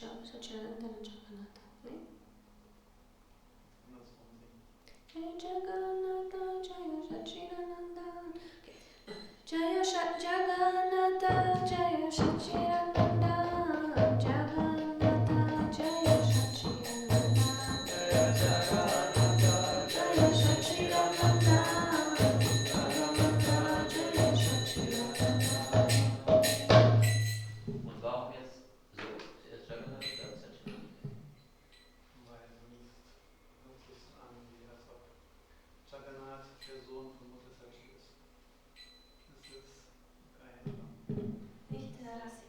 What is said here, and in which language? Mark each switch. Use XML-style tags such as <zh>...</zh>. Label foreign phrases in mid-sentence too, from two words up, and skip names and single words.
<de>Sachidananda Jagannatha. Ne? Andersrum singen.</de> <sa>Jaya Jagannatha, Jaya Sachidananda. Jaya Jagannatha, Jaya Sachidananda. Jagannatha, Jaya Sachidananda. Jaya Jagannatha, Jaya Sachidananda. Jagannatha, Jaya Sachidananda.</sa> <de>Und warum jetzt so? Erst Jagannath, dann Sachidananda? Weil sonst hört sich so an, wie als ob Jagannath der Sohn von Mutter Sachi ist. Das ist kein Nicht Rasik.</de>